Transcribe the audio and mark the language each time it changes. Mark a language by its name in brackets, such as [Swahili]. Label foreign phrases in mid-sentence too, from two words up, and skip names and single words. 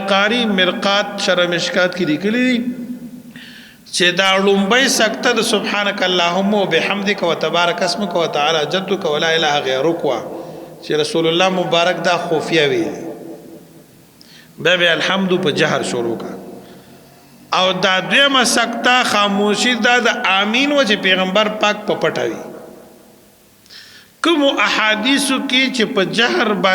[Pashto] قاری مرقات شرح مشکات کی لیکلی چې دا لومبای سکته د [Arabic] سبحانك اللهم وبحمدك وتبارك اسمك وتعالى جدك ولا اله غيرك [Pashto] چې رسول الله مبارک دا خفیه ویلی به الحمد په جهر شروع کا او دا دویمه سکته خاموشی دا د امین و چې پیغمبر پاک په پټوي کوم احادیثو کې چې په جهر